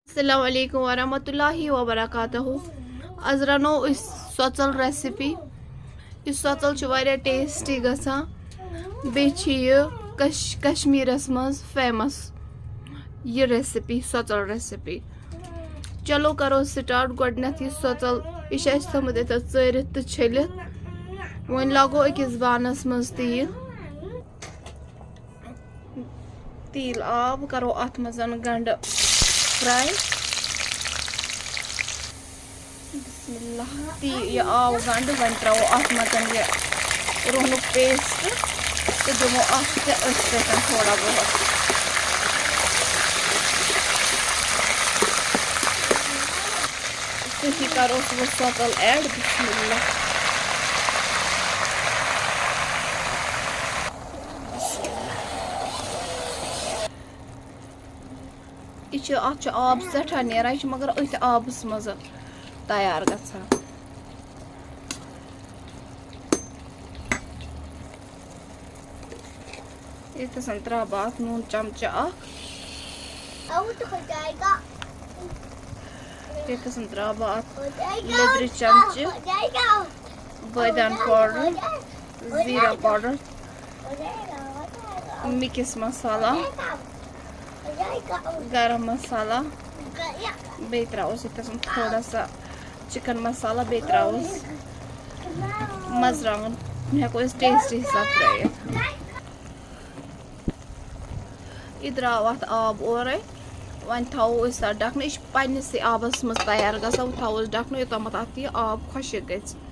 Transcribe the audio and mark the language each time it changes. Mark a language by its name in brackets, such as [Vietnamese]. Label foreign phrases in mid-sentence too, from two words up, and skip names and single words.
[Kashmiri] अस्सलाम वालेकुम वरहमतुल्लाहि वबरकातुहू। आज रनो सोचल रेसिपी। यह सोचल वारिया टेस्टी गसान। बे कश्मीरस मज फेमस यह रेसिपी सोचल रेसिपी। चलो करो स्टार्ट। गोडनथ यह सोचल यह थोमुत ये चरित तो छलित। वन लगो अकिस बानस मज तील आब करो अत मज गंड फ्राई। बिस्मिल्लाह यह आव गंड वन त्रो अत मज यह रोहन पेस्ट तो दमो अत थोड़ा बहुत सही करो वो सोचल ऐड। बिस्मिल्लाह यह आब सठा नेरान यह मगर अथ आबस मज तैयार गसान। ये त्रा बात नून चमचा ये त्रा बात लेदर चमचे बदान पाउडर जीरा पाउडर मिक्स मसाला गरम मसाला बे त्रोस थोड़ा सा चिकन मसाला बे त्रोस मजरंगन हेको टेस्ट हिसाब त्रित। यह द्राव अत आब ओर वन थो ढकन यह पन्नस आबस मज तैयार गसान थो ढकन योतम अत यह आब खुशक ग।